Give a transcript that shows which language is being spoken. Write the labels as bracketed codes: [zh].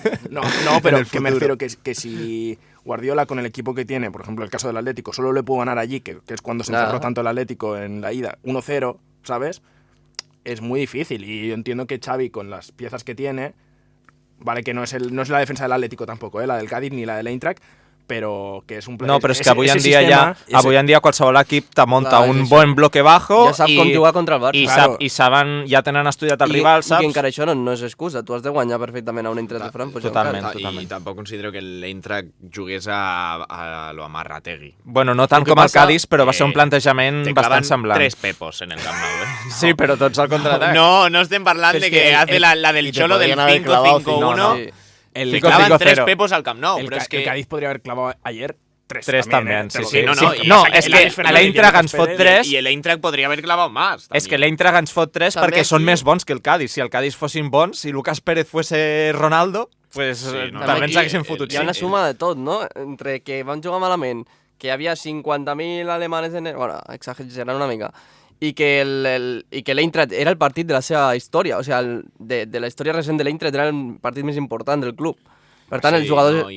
[es] No, pero que me refiero que si Guardiola con el equipo que tiene, por ejemplo el caso del Atlético, solo le pudo ganar allí, que es cuando se encerró tanto el Atlético en la ida, 1-0, ¿sabes? Es muy difícil y yo entiendo que Xavi con las piezas que tiene, vale que no es la defensa del Atlético tampoco, la del Cádiz ni la del Eintracht, [ca] però que és un... No, però és que avui en dia qualsevol equip te munta un bon [es] bloque bajo [ca] ja sap com jugar contra el Barça. I saben, ja tenen estudiat el rival, saps? I que encara això no és excusa, tu has de guanyar perfectament a un Eintracht de Frankfurt. Totalment. I tampoc considero que l'Eintracht jugués a lo Amarrategui. Bueno, no tant com el Cádiz, però va ser un plantejament bastant semblant. [es] 3 pepos en el Camp Nou. [ca] Sí, però tots al contraatac. No estem parlant de que [es] hace la del Cholo del 5-5-1. Le clavan 3 pepos al Camp Nou. El Cádiz podría haber clavado ayer 3 también. Sí. [ca] No, és que l'Eintracht ens fot 3... I l'Eintracht podria haver clavat més. És que l'Eintracht ens fot 3 perquè són més bons que el Cádiz. Si el Cádiz fossin bons, si Lucas Pérez [es] fuese [ca] Ronaldo, pues també ens haguessin fotut. Hi ha una suma de tot, no? Entre que van jugar malament, que hi havia 50.000 alemanes bueno, exagerant una mica, i que l'Eintracht era el partit de la seva història, o sigui, de la història recent de l'Eintracht era el partit més important del club. Per tant, els jugadors...